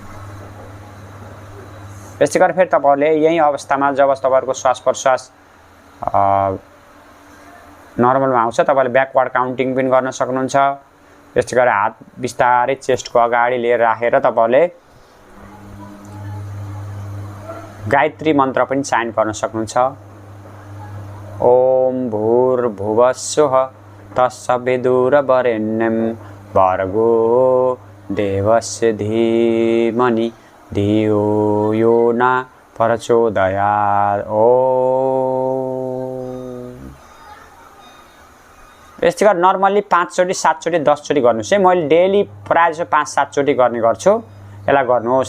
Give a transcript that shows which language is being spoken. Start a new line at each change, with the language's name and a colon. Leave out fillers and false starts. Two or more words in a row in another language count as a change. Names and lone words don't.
Nepali: त्यस्तै गरेर फेरि तपाईहरुले यही अवस्थामा जब तपाईहरुको श्वास प्रश्वास नर्मलमा आउँछ। तपाईले
English: backward counting
Nepali: पनि गर्न सक्नुहुन्छ। यस्तै गरेर हात बिस्तारै चेस्टको अगाडि लिएर राखेर तपाईले गायत्री मन्त्र पनि चान्ट गर्न सक्नुहुन्छ।
Sanskrit: ओम भूर्भुवः स्वः तत्सवितुर्वरेण्यं भर्गो देवस्य धीमहि धियो यो न प्रचोदयात्।
Nepali: यस्तै गरेर नर्मल्ली 5 चोटि 7 चोटि 10 चोटि गर्नुस् है। मैले डेली प्रायः जसो 5-7 चोटि गर्ने गर्छु। यसलाई गर्नुहोस्।